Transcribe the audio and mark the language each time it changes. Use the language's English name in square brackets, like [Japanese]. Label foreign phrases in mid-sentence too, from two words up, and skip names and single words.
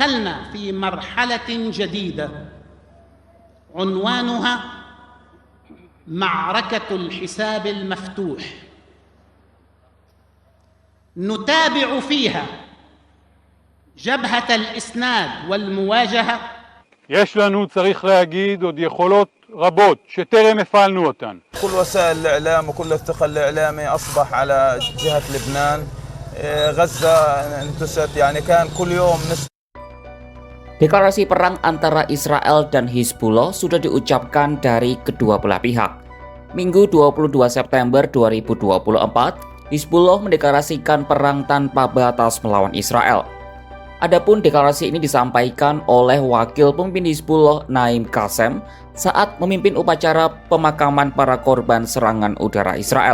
[Arabic] دخلنا في مرحلة جديدة عنوانها معركة الحساب المفتوح نتابع فيها جبهة الإسناد والمواجهة. [Hebrew] יש לנו, צריך להגיד, עוד יכולות רבות שטרם הפעלנו אותן. [Arabic] كل وسائل الإعلام وكل الثقل الإعلامي أصبح على جهة لبنان. غزة انتست يعني كان كل يوم [Indonesian] Deklarasi perang antara Israel dan Hizbullah sudah diucapkan dari kedua belah pihak. Minggu 22 September 2024, Hizbullah mendeklarasikan perang tanpa batas melawan Israel. Adapun deklarasi ini disampaikan oleh Wakil Pemimpin Hizbullah Naim Qassem saat memimpin upacara pemakaman para korban serangan udara Israel.